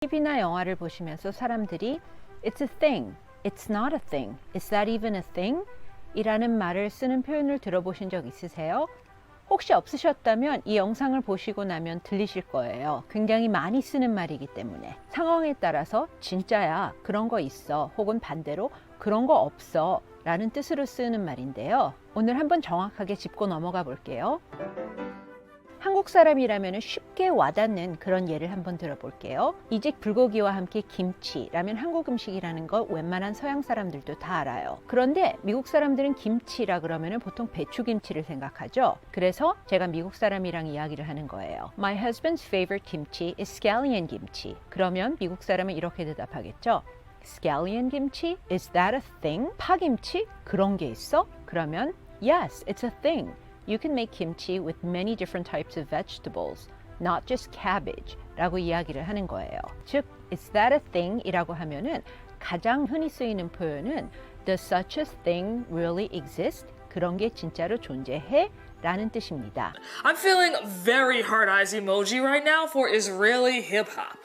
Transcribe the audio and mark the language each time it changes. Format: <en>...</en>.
<ko>TV나 영화를 보시면서 사람들이</ko> <en>It's a thing, It's not a thing, Is that even a thing?</en> <ko>이라는 말을 쓰는 표현을 들어보신 적 있으세요? 혹시 없으셨다면 이 영상을 보시고 나면 들리실 거예요. 굉장히 많이 쓰는 말이기 때문에 상황에 따라서 진짜야, 그런 거 있어, 혹은 반대로 그런 거 없어 라는 뜻으로 쓰는 말인데요. 오늘 한번 정확하게 짚고 넘어가 볼게요. 한국 사람이라면 쉽게 와닿는 그런 예를 한번 들어볼게요. 이직 불고기와 함께 김치라면 한국 음식이라는 거 웬만한 서양 사람들도 다 알아요. 그런데 미국 사람들은 김치라 그러면 보통 배추김치를 생각하죠. 그래서 제가 미국 사람이랑 이야기를 하는 거예요.</ko> <en>My husband's favorite kimchi is scallion kimchi.</en> <ko>그러면 미국 사람은 이렇게 대답하겠죠.</ko> <en>Scallion kimchi? Is that a thing?</en> <ko>파김치? 그런 게 있어?</ko> <en>그러면 Yes, it's a thing. You can make kimchi with many different types of vegetables, not just cabbage</en> <ko>라고 이야기를 하는 거예요.</ko> <en>즉, is that a thing?</en> <ko>이라고 하면은 가장 흔히 쓰이는 표현은</ko> <en>Does such a thing really exist?</en> <ko>그런 게 진짜로 존재해? 라는 뜻입니다.</ko> <en>I'm feeling very hard eyes emoji right now for Israeli hip hop.</en>